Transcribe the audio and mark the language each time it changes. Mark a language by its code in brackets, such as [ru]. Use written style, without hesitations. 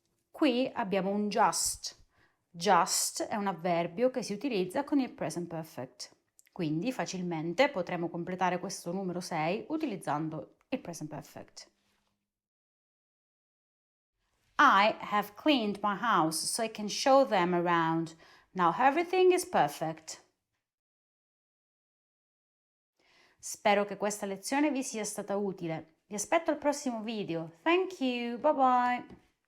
[it] Qui abbiamo un just. Just è un avverbio che si utilizza con il present perfect. Quindi facilmente potremo completare questo numero 6 utilizzando il present perfect. [en] I have cleaned my house so I can show them around. Now everything is perfect. [it] Spero che questa lezione vi sia stata utile. Vi aspetto al prossimo video. [en] Thank you. Bye bye.